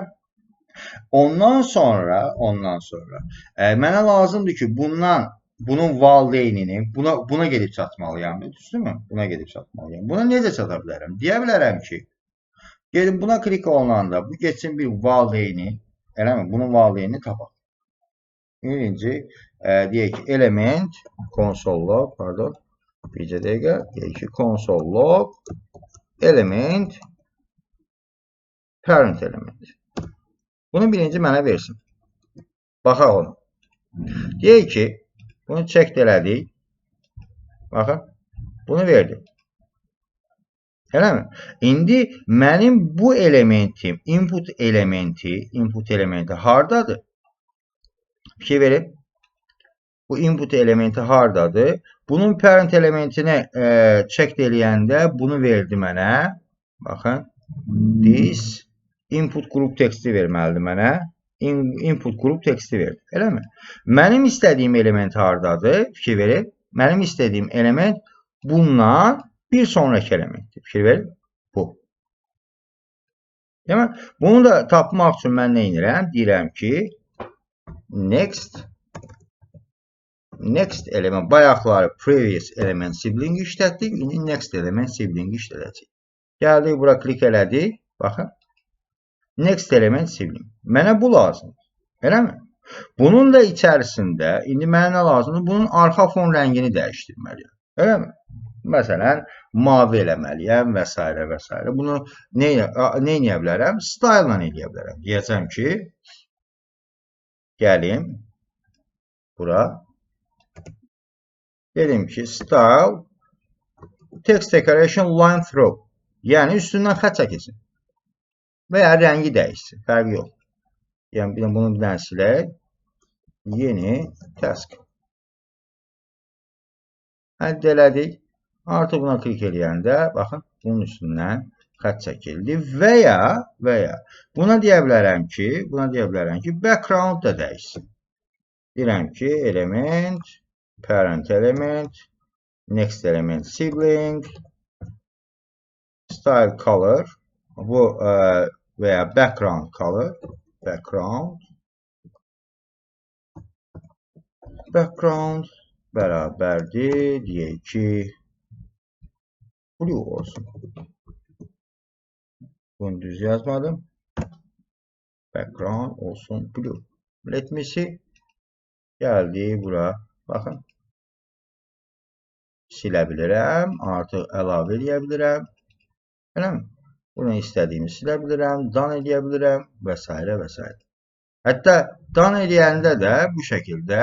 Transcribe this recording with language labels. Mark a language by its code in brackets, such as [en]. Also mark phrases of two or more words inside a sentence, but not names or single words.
[az] Ondan sonra mənə lazımdır ki, bunun valideynini buna gedib çatmalıyam. Düzdürmü? Buna gedib çatmalıyam. Buna necə çata bilərəm? Deyə bilərəm ki, gelin buna klik olunanda bu geçsin bir valideyni, eləmi? Bunun valideynini tapaq. Birinci deyək ki, [en] element console log, pardon, [az] bircə dəqiqə, deyək ki, [en] console log element parent element. [az] Bunu birinci mənə versin. Baxaq onu. Deyək ki, bunu check elədik. Baxın, bunu verdim. Eləmi? İndi mənim bu elementim, input elementi hardadır? Fikir verin. Bu input elementi hardadır? Bunun parent elementini check eləyəndə bunu verdi mənə. Baxın, [en] this input group [az] teksti verməlidir mənə. [en] Input group [az] teksti verdi. Eləmi? Mənim istədiyim element hardadır? Fikir verin. Mənim istədiyim element bundan bir sonraki elementdir. Fikir verin. Bu. Demək, bunu da tapmaq üçün mən nə edirəm? Deyirəm ki, [en] next element, bayaqları previous element sibling işlətdik. [az] İndi [en] next element sibling [az] işlədəcək. Gəldik, bura klik elədik. Baxın. [en] Next element sibling. [az] Mənə bu lazımdır. Eləmi? Bunun da içərisində, indi mənə nə lazımdır? Bunun arxa fon rəngini dəyişdirməliyəm. Eləmi? Məsələn, mavi eləməliyəm və s. və s. Bunu nə edə bilərəm? Style ilə edə bilərəm. Deyəcəm ki, gəlim bura. Dedim ki, [en] style text decoration line through. [az] Yəni, üstündən xət çəkilsin. Və ya rəngi dəyişsin. Fərqi yox. Yəni, bunu bir dənə silək. Yeni task. Əldə elədik. Artıq buna klik eləyəndə, baxın, bunun üstündən xət çəkildi. Və ya buna deyə bilərəm ki, background da dəyişsin. Deyirəm ki, [en] element, parent element, next element sibling, style color, [az] bu və ya [en] background color, background [az] bərabərdir, deyək ki, blue olsun. Bunu düz yazmadım. Background olsun blue. [en] Let me see. [az] Gəldi bura. Baxın. Silə bilirəm. Artıq əlavə edə bilirəm. Eləmi? Bunu istədiyimi silə bilirəm. Done edə bilirəm. Və s. və s. Hətta done eləyəndə də bu şəkildə.